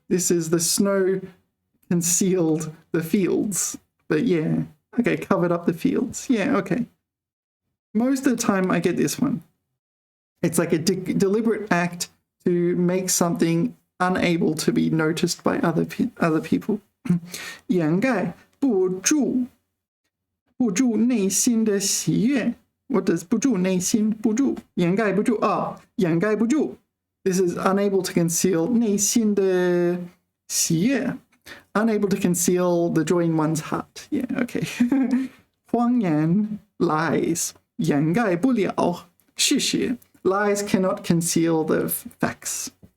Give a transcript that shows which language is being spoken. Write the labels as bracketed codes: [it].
[en] This is the snow concealed the fields. But yeah, okay, covered up the fields. Yeah, okay. Most of the time I get this one. It's like a deliberate act to make something unable to be noticed by other people. [zh] 掩盖不住内心的喜悦 [en] What does [zh] 不住内心不住掩盖不住 [en] Oh, [zh] 掩盖不住 [en] This is unable to conceal [zh] 内心的喜悦, [en] unable to conceal the joy in one's heart. Yeah, okay. [zh] 谎言 [en] lies [zh] 掩盖不了事实 [en] lies cannot conceal the facts.